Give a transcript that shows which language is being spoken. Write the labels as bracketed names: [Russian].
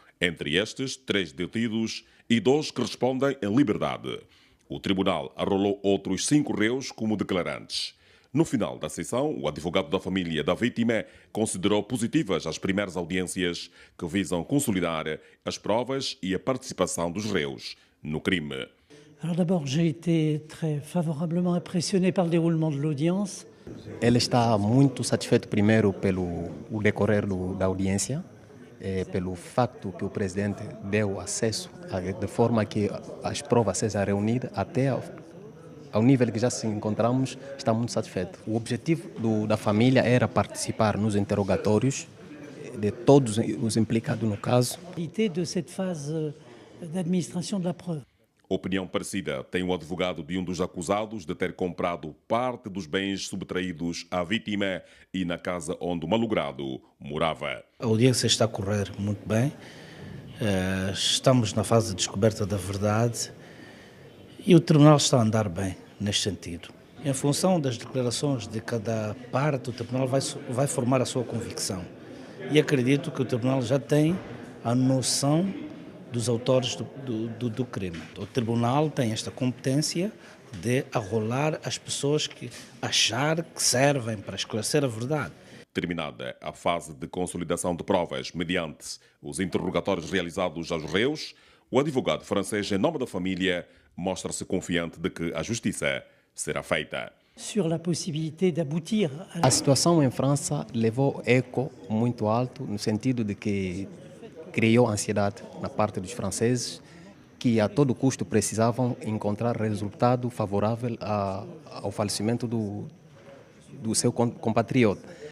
[Portuguese] Entre estes, 3 detidos e 2 que respondem em liberdade. O tribunal arrolou outros 5 réus como declarantes. No final da sessão, o advogado da família da vítima considerou positivas as primeiras audiências que visam consolidar as provas e a participação dos réus no crime. [French] Alors d'abord, j'ai été très favorablement impressionné par le déroulement de l'audience. [Portuguese] Ele está muito satisfeito primeiro pelo decorrer da audiência pelo facto que o presidente deu acesso, de forma que as provas sejam reunidas até ao nível que já se encontramos, está muito satisfeito. O objetivo da família era participar nos interrogatórios de todos os implicados no caso. [French] De cette phase d'administration de la preuve. [Portuguese] Opinião parecida tem o advogado de um dos acusados de ter comprado parte dos bens subtraídos à vítima e na casa onde o malogrado morava. A audiência está a correr muito bem. Estamos na fase de descoberta da verdade e o tribunal está a andar bem neste sentido. Em função das declarações de cada parte, o tribunal vai formar a sua convicção. E acredito que o tribunal já tem a noção dos autores do crime. O tribunal tem esta competência de arrolar as pessoas que achar que servem para esclarecer a verdade. Terminada a fase de consolidação de provas mediante os interrogatórios realizados aos réus, o advogado francês, em nome da família, mostra-se confiante de que a justiça será feita. [French] Sur la possibilité d'aboutir [Portuguese] A situação em França levou eco muito alto, no sentido de que criou ansiedade na parte dos franceses, que a todo custo precisavam encontrar resultado favorável ao falecimento do seu compatriota.